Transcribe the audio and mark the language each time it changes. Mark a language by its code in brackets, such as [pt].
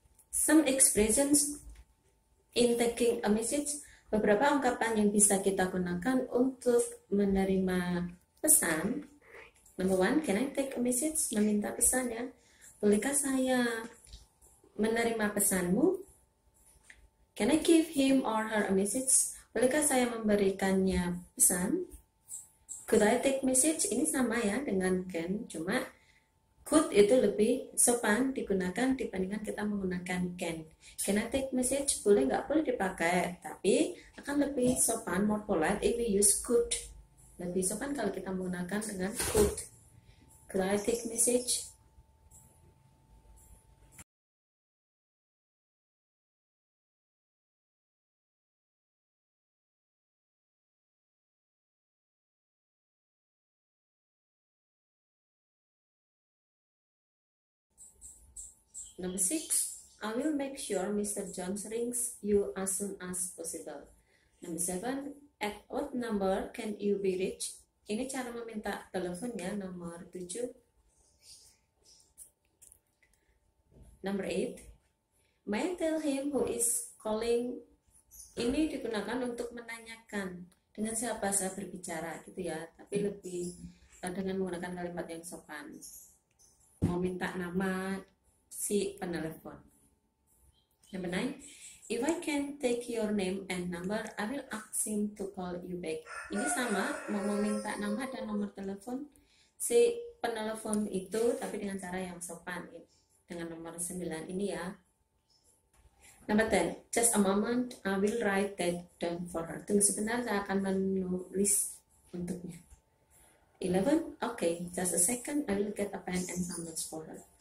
[en] Some expressions in taking a message, [id] beberapa ungkapan yang bisa kita gunakan untuk menerima pesan. [en] Number one, can I take a message? [id] Meminta pesan, ya. Bolehkah saya menerima pesanmu? [en] Can I give him or her a message? [id] Bolehkah saya memberikannya pesan? [en] Could I take message? [id] Ini sama ya dengan can, cuma could itu lebih sopan digunakan dibandingkan kita menggunakan can. [en] Can I take message? [id] Boleh nggak boleh dipakai, tapi akan lebih sopan, [en] more polite if we use could. [id] Lebih sopan kalau kita menggunakan dengan could. [en] Could I take message? Number 6, I will make sure Mr. Jones rings you as soon as possible. Number 7, at what number can you be reached? [id] Ini cara meminta teleponnya. Nomor 7. [en] Number 8, may I tell him who is calling? [id] Ini digunakan untuk menanyakan dengan siapa saya berbicara, gitu ya, tapi lebih dengan menggunakan kalimat yang sopan. Mau minta nama si penelepon. [en] Number 9, if I can take your name and number, I will ask him to call you back. [id] Ini sama, mau meminta nama dan nomor telepon si penelepon itu, tapi dengan cara yang sopan, dengan nomor 9 ini, ya. [en] Number 10, just a moment, I will write that down for her. [id] Tunggu sebentar, saya akan menulis untuknya. [en] 11, okay, just a second, I will get a pen and some notes for her.